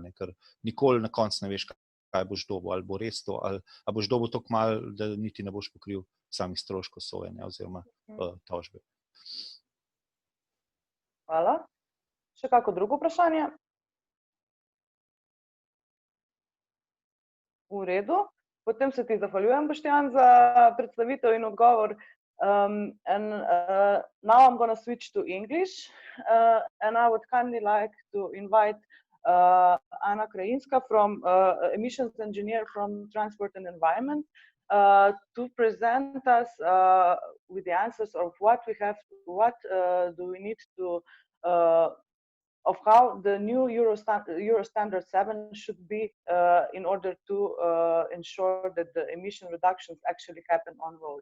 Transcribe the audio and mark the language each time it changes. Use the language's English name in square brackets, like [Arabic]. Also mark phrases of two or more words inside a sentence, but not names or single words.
[Slovenian] Ker nikoli na koncu ne veš, kaj boš dobil, ali bo res to, ali boš dobil toliko malo, da niti ne boš pokril samih stroškov sojenja oziroma tožbe. Hvala. Še kako drugo vprašanje? V redu. Potem se ti zahvaljujem, Boštjan, za predstavitev in odgovor. [English] Now I'm going to switch to English, and I would kindly like to invite Anna Krajinska, emissions engineer from Transport and Environment, to present us with the answers of what do we need to of how the new Euro Standard 7 should be in order to ensure that the emission reductions actually happen on road.